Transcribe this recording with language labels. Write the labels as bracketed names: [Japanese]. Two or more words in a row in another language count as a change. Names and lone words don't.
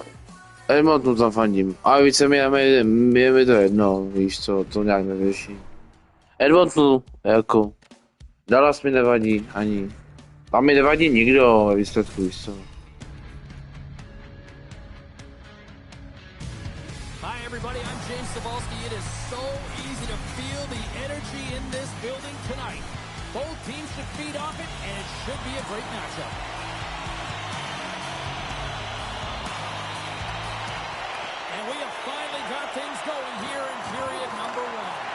[Czech] Edmontonu tam fandím. A více je mi to jedno, víš co, to nějak nevěší. Edmontonu, jako, Dallas mi nevadí ani. Tam mi nevadí nikdo ve výsledku, víš co. [English] Hi everybody, I'm James Cebulski. It is so easy to feel the energy in this building tonight. Both teams should feed off it, and it should be a great matchup. And we have finally got things going here in period number 1.